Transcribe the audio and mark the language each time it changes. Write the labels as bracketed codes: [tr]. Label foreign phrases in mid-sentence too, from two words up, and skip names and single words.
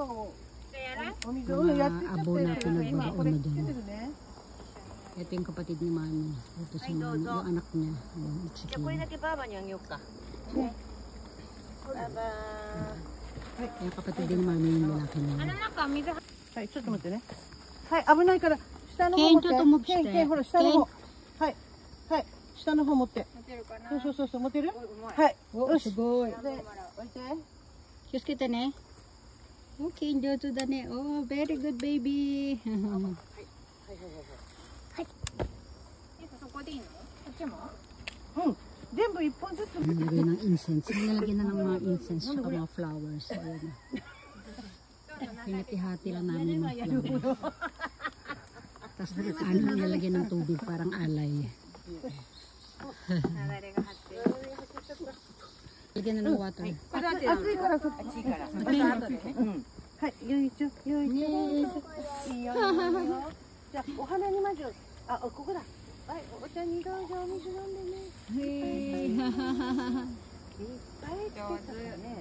[tl] Mga abo na pinagbabaon na dyan. Ito yung kapatid ni mami. Ito si mami, yung anak niya. Yung kapatid din ni mami yung lalaki niya. [ja] はい、ちょっと待ってね。はい、危ないから下の方持って。ケン、ほら下の方。はい、はい、下の方持って。そう、持てる？はい。よし。すごい。で、置いて。気をつけてね。Okay, 上手だね。 [en] Oh, very good baby. [ja] そこでいいの？こっちも？うん。全部一本ずつ。 [tl] Nilagyan ng incense. Nilalagyan na ng mga incense at mga flowers. Ayan. Hinati-hati lang namin yung mga flowers. Tapos nilalagyan ng tubig parang alay. Lagyan na ng water. [ja] 暑いからそっち。暑いから。また後でね。はい、よいちょ。いいよ。じゃあお花にまず、あ、ここだ。はい、お茶にどうぞお水飲んでね。いっぱいつけたね。